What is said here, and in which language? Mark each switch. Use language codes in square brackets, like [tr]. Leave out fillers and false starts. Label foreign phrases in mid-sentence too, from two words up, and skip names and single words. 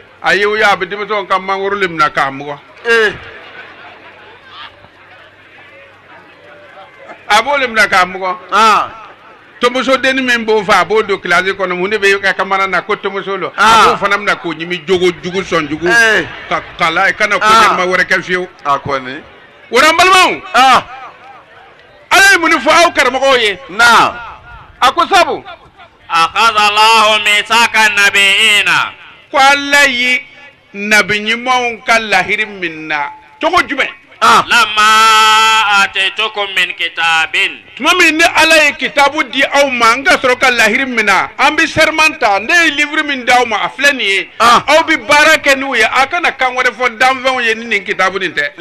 [bm] a ye o ye a bɛ denmisɛnw ka mangoro le minɛ k'a mugɔ a b'o le minɛ k'a mugɔ tomuso denni min b'o fɛ a b'o don kilasi kɔnɔ mun de bɛ ka kamana na ko tomuso lo a b'o fana minɛ k'o ɲimi jogo jugu sɔn jugu ka kala kana ko ɲɛnama wɛrɛ kɛ fiyewu A kɔni. wara balimaw ala ye mun fɔ aw karamɔgɔw ye Na. a ko sabu [ar] أخذ الله ميثاق نبيينا [bm] ko ala ye nabi ɲumanw ka lahiri min na cogo jumɛn [ar] لما آتيتكم من كتاب [bm] tuma min ni ala ye kitabu di aw ma n ka sɔrɔ ka lahiri min na an bɛ serment ta ne ye livre min d'aw ma a filɛ nin ye aw bɛ baara kɛ n'u ye a kana kan wɛrɛ fɔ danfɛnw ye ni nin kitabu nin tɛ